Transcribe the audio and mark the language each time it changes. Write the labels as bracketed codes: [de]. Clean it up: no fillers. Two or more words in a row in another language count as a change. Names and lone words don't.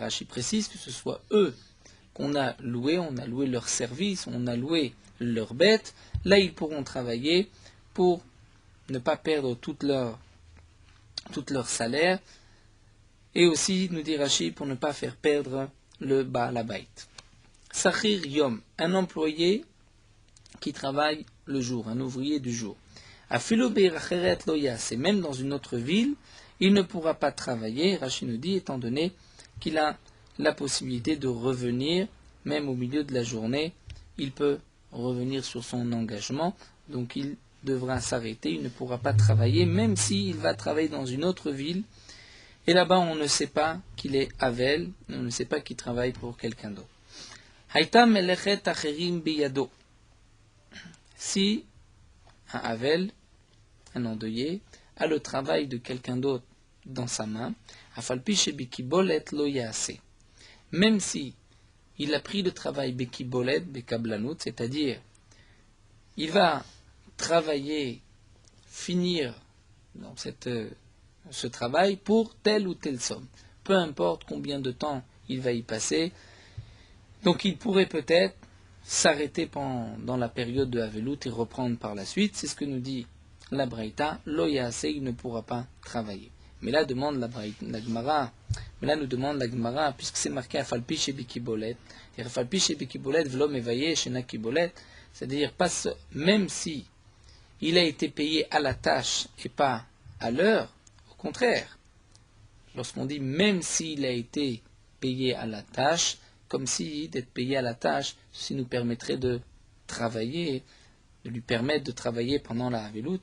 [fr] Rachi précise que ce soit eux qu'on a loué leur service, on a loué leur bête, là ils pourront travailler pour ne pas perdre tout leur salaire, et aussi, nous dit Rachi, pour ne pas faire perdre le [he] בעל הבית. שכיר יום, [fr] un employé qui travaille le jour, un ouvrier du jour. [he] אפילו בעיר אחרת לא יעשה, [fr] même dans une autre ville, il ne pourra pas travailler, Rashi nous dit, étant donné qu'il a la possibilité de revenir, même au milieu de la journée, il peut revenir sur son engagement, donc il devra s'arrêter, il ne pourra pas travailler, même s'il va travailler dans une autre ville, et là-bas on ne sait pas qu'il est Havel, on ne sait pas qu'il travaille pour quelqu'un d'autre. [he] היתה מלאכת אחרים בידו. [fr] Si un Havel, un endeuillé, a le travail de quelqu'un d'autre dans sa main, [he] אף על פי שבקבלנות לא יעשה. [fr] Même si il a pris le travail [he] בקבלנות, בקבלנות, [fr] c'est-à-dire il va travailler, finir dans ce travail pour telle ou telle somme. Peu importe combien de temps il va y passer. Donc il pourrait peut-être s'arrêter dans la période de Havelut et reprendre par la suite. C'est ce que nous dit la Braïta. [he] לא יעשה, [fr] il ne pourra pas travailler. Mais là demande la Gemara. Mais là nous demande la Gemara, puisque c'est marqué [he] אף על פי שבקבלנות. ואף על פי שבקבלנות ולא מבעיא שנה קבלנות. [fr] C'est-à-dire même si il a été payé à la tâche et pas à l'heure, au contraire. Lorsqu'on dit même s'il a été payé à la tâche, comme si d'être payé à la tâche, ceci nous permettrait de travailler, de lui permettre de travailler pendant la Havelut.